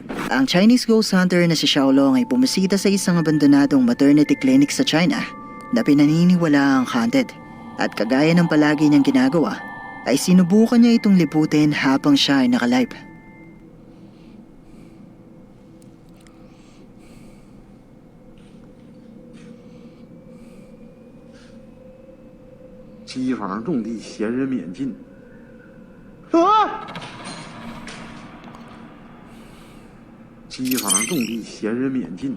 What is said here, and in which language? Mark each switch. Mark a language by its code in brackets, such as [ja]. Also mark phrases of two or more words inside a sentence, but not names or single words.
[tl] Ang Chinese ghost hunter na si Xiaolong ay bumisita sa isang abandonadong maternity clinic sa China na pinaniniwala ang haunted. At kagaya ng palagi niyang ginagawa, ay sinubukan niya itong liputin habang siya ay nakalive. [zh] 机房种地，闲人免进。啊！机房种地，闲人免进。